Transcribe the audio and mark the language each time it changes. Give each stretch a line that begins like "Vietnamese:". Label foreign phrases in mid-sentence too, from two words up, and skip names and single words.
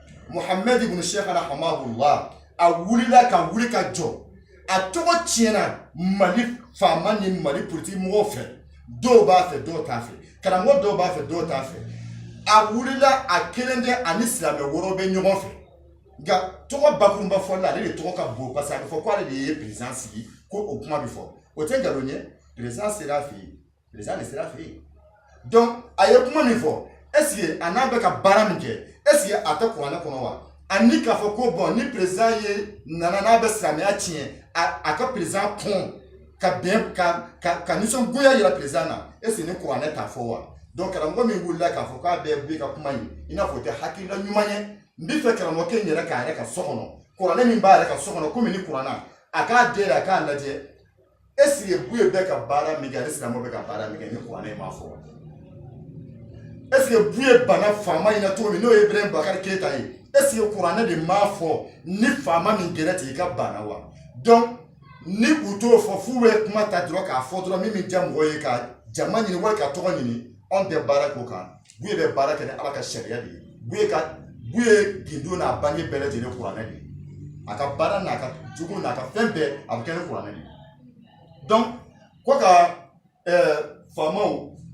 Bambara: Mohamed ibn Sheikh rahimahullah a wulila ka wuli ka jɔ a tɔgɔ tiɲɛna Mali faama ni Mali politique mɔgɔw fɛ dɔw b'a fɛ dɔw t'a fɛ karamɔgɔ dɔw b'a fɛ dɔw t'a fɛ a wulila a kelen tɛ ani silamɛ wɔɔrɔ bɛ ɲɔgɔn fɛ nka tɔgɔ bakurunba fɔli la ale de tɔgɔ ka bon
French: parce que
Bambara: a bɛ fɔ ko ale de ye président sigi ko o kuma bɛ fɔ o tɛ nkalon ye président sera a fɛ yen président de sera a fɛ yen donc a ye kuma min fɔ
French: est ce que
Bambara: a n'a bɛ ka baara min kɛ
French: est ce que
Bambara: a tɛ kuranɛ kɔnɔ wa ani k'a fɔ ko bon ni président ye nana n'a bɛ silamɛya tiɲɛ a ka président kɔn ka bɛn ka nisɔngoya yira président na
French: est ce que
Bambara: ni kuranɛ t'a fɔ wa donc karamɔgɔ min wulila k'a fɔ k'a bɛ bɛ ka kuma in i n'a fɔ o tɛ hakilina ɲuman ye n bɛ fɛ karamɔgɔkɛ in yɛrɛ k'a yɛrɛ ka so kɔnɔ kuranɛ min b'a yɛrɛ ka so kɔnɔ komi ni kuranna a k'a den a k'a lajɛ
French: est ce que
Bambara: buye bɛ ka baara min kɛ ani silamɛw bɛ ka baara min kɛ ni kuranɛ in m'a fɔ wa
French: est ce que
Bambara: buye bana faama in na cogo min n'o ye Ibrahim Bakari Keita ye
French: est ce que
Bambara: kuranɛ de m'a fɔ ni faama min gɛrɛ ten i ka bana wa donc ni u t'o fɔ f'u bɛ kuma ta dɔrɔn k'a fɔ dɔrɔn min bɛ diya mɔgɔ ye ka jama ɲini wali ka tɔgɔ ɲini anw tɛ baara k'o kan buye bɛ baara kɛ ni Ala ka sariya de ye buye gindo n'a bange bɛɛ lajɛlen kuranɛ de ye a ka baara n'a ka jogo n'a ka fɛn bɛɛ a bɛ kɛ ni kuranɛ de ye donc ko ka faamaw